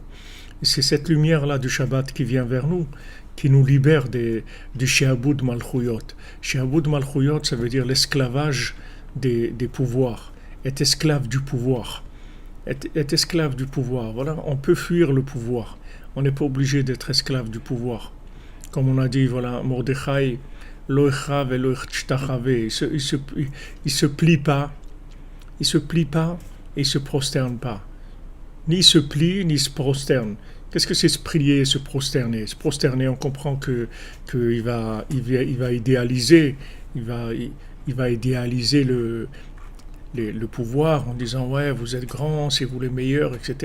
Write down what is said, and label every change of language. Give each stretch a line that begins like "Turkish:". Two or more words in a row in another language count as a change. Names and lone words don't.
French: Et c'est cette lumière-là du Shabbat qui vient vers nous qui nous libère du
Hebrew: שעבוד מלכויות. שעבוד מלכויות,
French: ça veut dire l'esclavage des pouvoirs. Être esclave du pouvoir. Être esclave du pouvoir. Voilà, on peut fuir le pouvoir. On n'est pas obligé d'être esclave du pouvoir. Comme on a dit, voilà,
Hebrew: מרדכי, לא יכרע ולא ישתחווה.
French: Il se plie pas. Il se plie pas et il se prosterne pas. Ni se plie, ni se prosterne. Qu'est-ce que c'est se plier et se prosterner? Se prosterner, on comprend qu'il va idéaliser, il va idéaliser le pouvoir en disant ouais, vous êtes grand, c'est vous les meilleurs, etc.